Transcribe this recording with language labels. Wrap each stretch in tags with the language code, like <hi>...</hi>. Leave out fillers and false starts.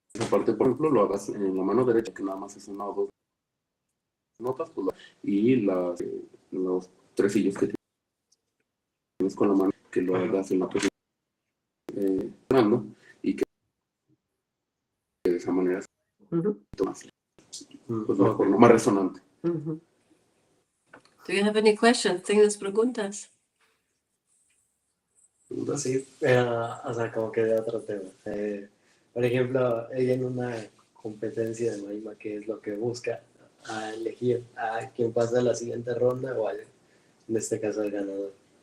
<es>parte, por ejemplo, lo hagas en la mano derecha, que nada más es una o dos notas, pues, y los tresillos que tienes con la mano, que lo hagas en la posición y que de esa manera más, pues mejor, ¿no? Más resonante.</es> <en>Do you have any questions?</en> <es>¿Tienes preguntas? Sí, o sea, como que de otro tema. Por ejemplo, ella en una competencia de marimba, ¿qué es lo que busca? A elegir a quien pasa a la siguiente ronda o en este caso al ganador.</es>